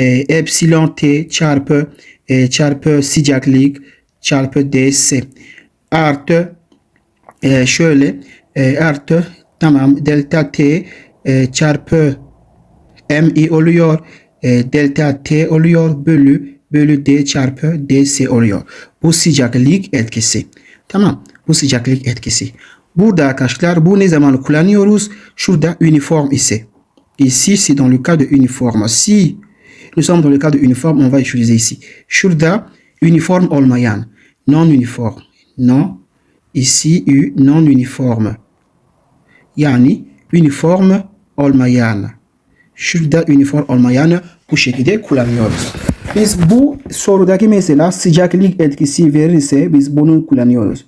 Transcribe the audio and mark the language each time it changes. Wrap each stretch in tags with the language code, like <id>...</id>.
<tr>Epsilon T çarpı sıcaklık çarpı DC artı şöyle artı tamam delta T çarpı MI oluyor. Delta T oluyor bölü D çarpı DC oluyor. Bu sıcaklık etkisi. Tamam. Bu sıcaklık etkisi. Burada arkadaşlar bu ne zaman kullanıyoruz? Şurada uniforme ise.</tr> <fr>Ici c'est dans le cas de uniforme. Si nous sommes dans le cas de uniforme, on va utiliser ici.</fr> <tr>Şurada uniforme olmayan.</tr> <fr>Non uniforme. Non. Ici non uniforme.</fr> <tr>Yani uniforme olmayan. Şurada uniform olmayan bu şekilde kullanıyoruz. Biz bu sorudaki mesela sıcaklık etkisi verirse biz bunu kullanıyoruz.</tr>